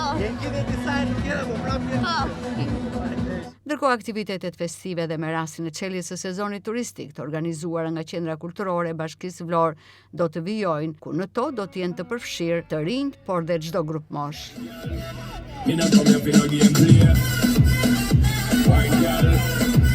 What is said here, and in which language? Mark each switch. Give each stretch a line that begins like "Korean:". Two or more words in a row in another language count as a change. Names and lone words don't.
Albanian: Je ngjitur disa herë tjera, po prapë. Po. Ndërkohë aktivitetet festive dhe me rastin e çeljes së sezonit turistik të organizuara nga Qendra Kulturore e Bashkisë së Vlorë do të vijojnë, ku në to do të jenë të përfshirë të rinjt, por dhe çdo grup mosh.
English: Me not come here for no game play. White girl.